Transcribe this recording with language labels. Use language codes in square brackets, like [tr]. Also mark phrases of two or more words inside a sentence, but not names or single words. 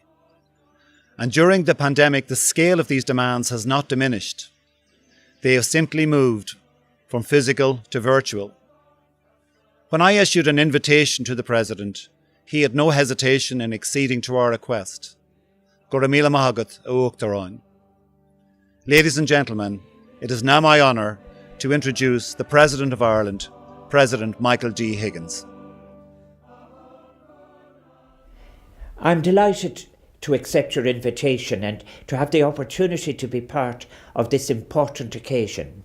[en] And during the pandemic, the scale of these demands has not diminished. They have simply moved from physical to virtual. When I issued an invitation to the President, he had no hesitation in acceding to our request. [ga] Go raibh míle maith agat a uachtaráin. [en] Ladies and gentlemen, it is now my honour to introduce the President of Ireland, President Michael D. Higgins. I'm delighted to accept your invitation and to have the opportunity to be part of this important occasion.